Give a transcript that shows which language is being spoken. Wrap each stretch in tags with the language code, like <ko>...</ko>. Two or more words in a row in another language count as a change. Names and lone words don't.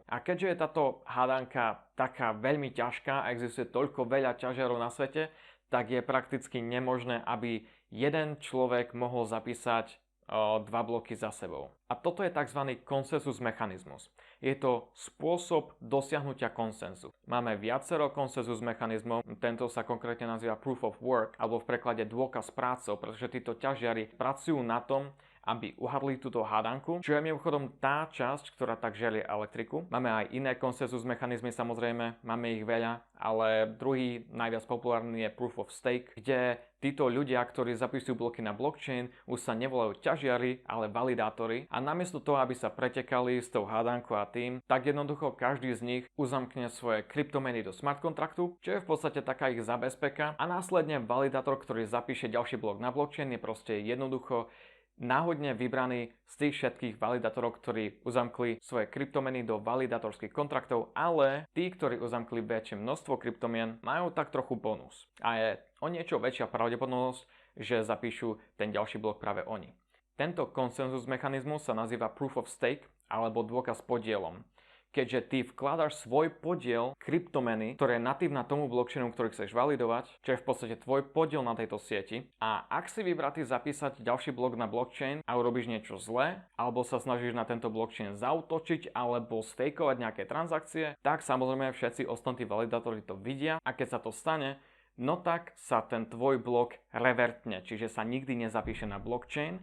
<sk>A keďže je táto hádanka taká veľmi ťažká a existuje toľko veľa ťažiarov na svete, tak je prakticky nemožné, aby jeden človek mohol zapísať dva bloky za sebou. A toto je tzv. Konsenzus mechanizmus. Je to spôsob dosiahnutia konsenzu. Máme viacero konsenzus mechanizmov, tento sa konkrétne nazýva</sk> <en>proof of work,</en> <sk>alebo v preklade dôkaz prácou, pretože títo ťažiari pracujú na tom, aby uhadli túto hádanku, čo je mimochodom tá časť, ktorá tak želie elektriku. Máme aj iné konsenzus mechanizmy, samozrejme, máme ich veľa, ale druhý najviac populárny je</sk> <en>proof of stake,</en> <sk>kde títo ľudia, ktorí zapisujú bloky na blockchain, už sa nevolajú ťažiari, ale validátori a namiesto toho, aby sa pretekali s tou hádankou a tým, tak jednoducho každý z nich uzamkne svoje kryptomeny do smart kontraktu, čo je v podstate taká ich zabezpeka a následne validátor, ktorý zapíše ďalší blok na blockchain, je proste jednoducho náhodne vybraný z tých všetkých validátorov, ktorí uzamkli svoje kryptomeny do validátorských kontraktov, ale tí, ktorí uzamkli väčšie množstvo kryptomien, majú tak trochu bonus. A je o niečo väčšia pravdepodobnosť, že zapíšu ten ďalší blok práve oni. Tento konsenzus mechanizmus sa nazýva</sk> <en>proof of stake</en> <sk>alebo dôkaz podielom. keďže ty vkladáš svoj podiel kryptomeny, ktorá je natívna tomu blockchainu, ktorý chceš validovať, čo je v podstate tvoj podiel na tejto sieti. A ak si vybratý zapísať ďalší blok na blockchain a urobíš niečo zlé, alebo sa snažíš na tento blockchain zaútočiť alebo stejkovať nejaké transakcie, tak samozrejme všetci ostatní validátori to vidia a keď sa to stane, no tak sa ten tvoj blok revertne, čiže sa nikdy nezapíše na blockchain.</sk>